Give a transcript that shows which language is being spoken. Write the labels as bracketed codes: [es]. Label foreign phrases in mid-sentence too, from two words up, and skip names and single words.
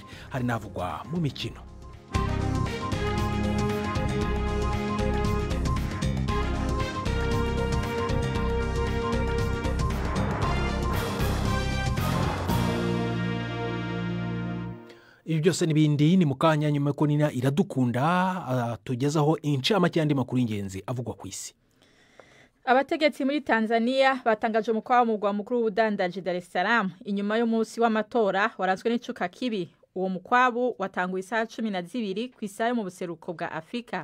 [rn] Hari navugwa mu mikino. Ibi byose n'ibindi ni mukanya nyuma ko Nina Iradukunda tugezaho incamake y'andi makuru y'ingenzi avugwa ku isi. Abategetsi muri Tanzania batangaje umukwabo mu mugwa mukuru w'ubudandaji Dar es Salaam inyuma y'umunsi w'amatora waranzwe n'icuka kibi. Uwo mukwabo watanguye isaha 12 ku isaha mu buseruko bwa Afrika.